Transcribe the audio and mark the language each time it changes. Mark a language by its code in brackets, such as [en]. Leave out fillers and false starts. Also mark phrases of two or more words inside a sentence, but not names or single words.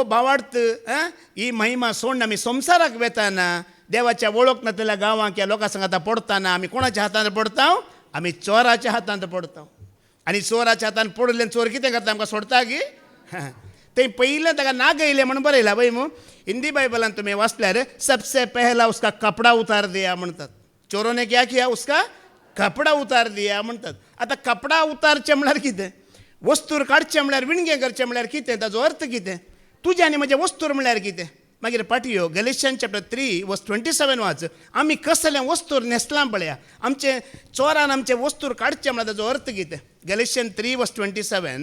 [kok] भावार्थ ही महिमा सोडून आमी संवसाराक वेताना देवाच्या वळख नासलेल्या गांवांक ह्या लोकां सांगात पडटाना आमी कोणाच्या हातांत पडटा आमी चोराच्या हातांत पडटा आनी चोराच्या हातांत पडले चोर कितें करता आमकां सोडता गी थंय पयलें ताका नागयलें म्हणून बरयलां पळय मू हिंदी बायबलांत तुमी वाचल्यार [hi] सबसे पहला उसका कपडा उतार दिया [kok] म्हणटात [hi] चोरों ने क्या किया उसका कपडा उतार दिया [kok] म्हणटात आतां कपडा उतारचें म्हळ्यार कितें वस्तूर काडचें म्हळ्यार विणगे करचें म्हळ्यार कितें ताचो अर्थ कितें तुजें आनी म्हजें वस्तूर म्हळ्यार कितें मागीर पाटयो [en] Galatians chapter 3 verse 27 [kok] वाच आमी कसलें वस्तूर न्हेसलां पळया आमचे चोरान आमचे वस्तूर काडचें म्हळ्यार ताचो अर्थ कितें [en] Galatians 3 verse 27